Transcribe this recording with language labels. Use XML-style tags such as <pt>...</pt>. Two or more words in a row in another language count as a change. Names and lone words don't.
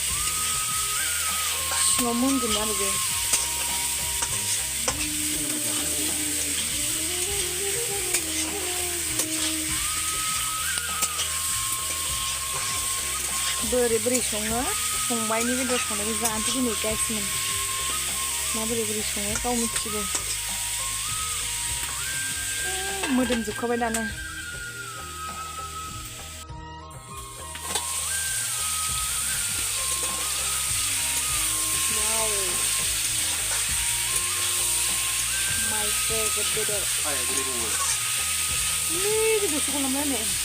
<brx>सिङाव मोनगोन आरो बे बोरै सङो फंबायनि बेदर संनायखौ जानोसै दिनै गाइसमोन माबोरै सङो गाव मिथिगौ मोदोमजोबखाबाय दानो</brx> <en>my favorite</en> <brx>bedor.</brx> <ms>Ayah boleh bawa. Ni dia suka nama ni.</ms>